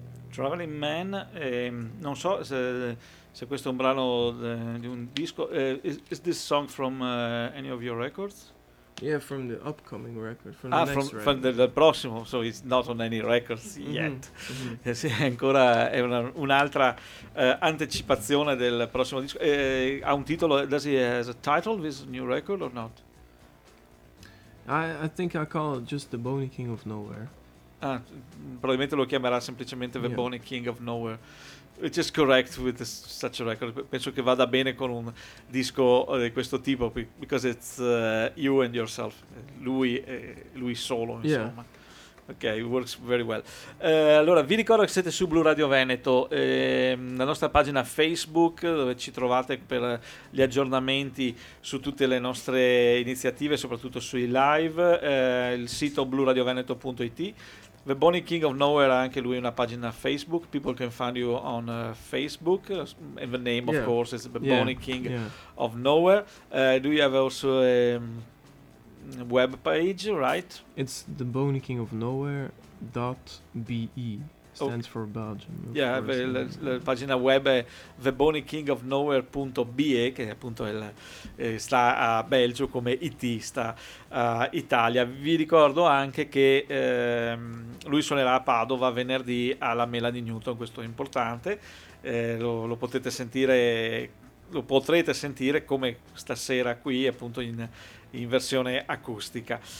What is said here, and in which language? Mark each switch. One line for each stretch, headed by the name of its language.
Italian: Traveling Man, non so se questo è un brano di un disco.
English: Is this song from any of your records? Yeah, from the upcoming record. From
Italian: dal prossimo,
English: so it's not on any records yet. Mm-hmm.
Italian: Sì, ancora è un'altra anticipazione del prossimo disco. Ha un titolo?
English: Does he has a title this new record or not? I think I call it just the Bony King of Nowhere.
Italian: Ah, probabilmente lo chiamerà semplicemente The Bony King of Nowhere,
English: which is correct with such a record.
Italian: Penso che vada bene con un disco di questo tipo,
English: because it's you and yourself,
Italian: lui solo, insomma.
English: Yeah. Ok, works very well.
Italian: Allora, vi ricordo che siete su Blu Radio Veneto, la nostra pagina Facebook, dove ci trovate per gli aggiornamenti su tutte le nostre iniziative, soprattutto sui live, il sito bluradioveneto.it. The Bony King of Nowhere ha anche lui una pagina Facebook.
English: People can find you on Facebook. And the name, of course, is The Bony King of Nowhere. Do you have also a web page, right? It's the Bony King of Nowhere .be, stands for Belgium.
Italian: Yeah, la pagina web è thebonykingofnowhere.be, che appunto sta a Belgio come IT, sta a Italia. Vi ricordo anche che lui suonerà a Padova venerdì alla Mela di Newton, questo è importante, lo potete sentire, lo potrete sentire come stasera qui, appunto in versione acustica.